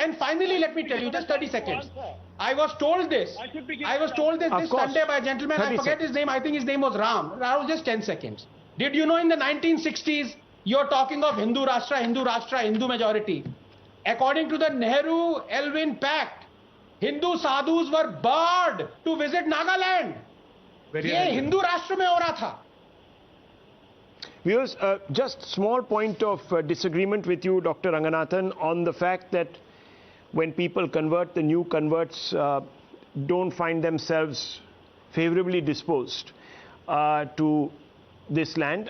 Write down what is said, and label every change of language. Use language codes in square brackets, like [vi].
[en] And finally, let me tell you, just 30 seconds. I was told this this Sunday by a gentleman, I forget his name, I think his name was Ram. Rahul, just 10 seconds. Did you know in the 1960s, you're talking of Hindu Rashtra, Hindu majority. According to the Nehru-Elwin Pact, Hindu sadhus were barred to visit Nagaland. [hi] ये Hindu Rashtra में हो रहा था. [en] Viewers, just small point of disagreement with you, Dr. Ranganathan, on the fact that when people convert, the new converts don't find themselves favorably disposed to this land.